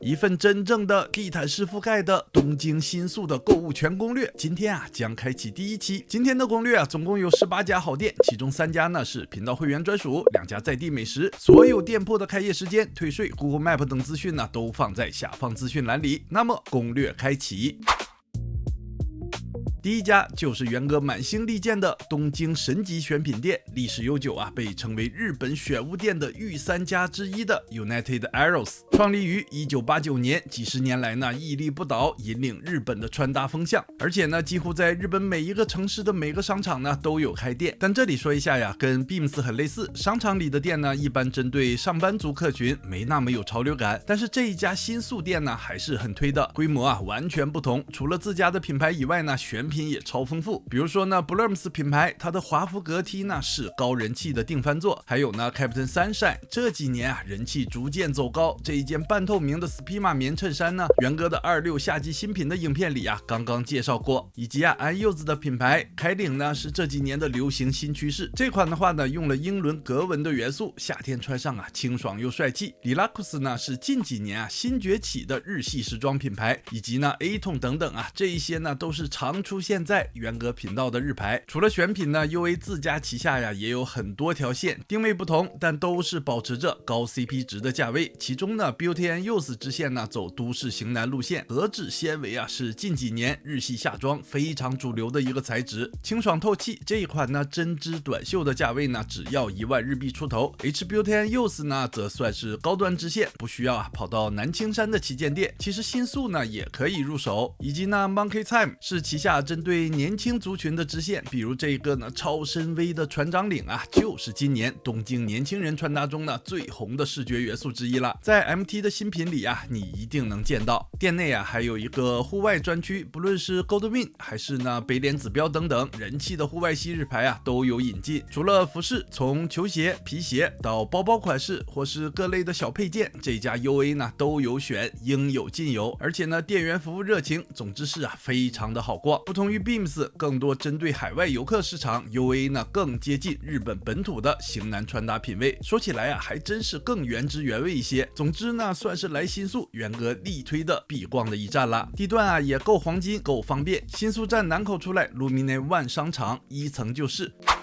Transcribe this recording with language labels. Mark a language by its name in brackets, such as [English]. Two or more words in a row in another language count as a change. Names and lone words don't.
[Chinese] 一份真正的地毯式覆蓋的東京新宿的购物全攻略，今天将開啟第一期。今天的攻略總共有18家好店，其中3家呢是頻道會員專屬，2家在地美食。所有店鋪的開業時間、退稅、Google Map 等資訊呢都放在下方資訊欄裡。那麼攻略開啟。第一家就是元哥滿心力薦的東京神吉選品店，歷史悠久被稱為日本選物店的御三家之一的 United Arrows，創立於1989年，幾十年來呢屹立不倒，引領日本的穿搭風向，而且呢幾乎在日本每一個城市的每個商場呢都有開店。但這裡說一下呀，跟 Beams 很類似，商場裡的店呢一般針對上班族客群，沒那麼有潮流感，但是這一家新宿店呢還是很推的，規模完全不同，除了自家的品牌以外呢，選品也超豐富。比如說呢 Blooms 品牌，它的華服格 T 呢是高人氣的定番作，還有呢 Captain Sunshine 這幾年人氣逐漸走高，這一件半透明的 Spima 棉襯衫呢，元哥的26夏季新品的影片裡剛剛介紹過，以及安柚子的品牌開領呢是這幾年的流行新趨勢，這款的話呢用了英倫格紋的元素，夏天穿上清爽又帥氣。Lilakus 呢是近幾年新崛起的日系時裝品牌，以及呢 A-Tone 等等這一些呢都是常出現在元哥頻道的日牌。除了選品呢 UA 自家旗下也有很多條線，定位不同，但都是保持着高 CP 值的價位。其中呢 Beauty and Youth 支線呢走都市型男路線，革紙纖維是近幾年日系夏裝非常主流的一個材質，清爽透氣。這一款呢針織短袖的價位呢只要1萬日幣出頭。H Beauty and Youth 呢則算是高端支線，不需要跑到南青山的旗艦店，其實新宿呢也可以入手。以及呢 Monkey Time 是旗下針對年輕族群的支線，比如這個呢超深 V 的船長領就是今年東京年輕人穿搭中呢最紅的視覺元素之一了，在 MT 的新品裡你一定能見到。店內還有一個戶外專區，不論是 Goldwin 還是呢北臉指標等等人氣的戶外系日牌都有引進。除了服飾，從球鞋、皮鞋到包包款式或是各類的小配件，這家 UA 呢都有選，應有盡有，而且呢店員服務熱情，總之是非常的好逛。不同於 Beams 更多針對海外遊客市場， UA 呢更接近日本本土的型男穿搭品味，說起來還真是更原汁原味一些。总之呢算是來新宿元哥力推的必逛的一站了，地段也夠黄金夠方便，新宿站南口出來 Lumine One 商場1層就是。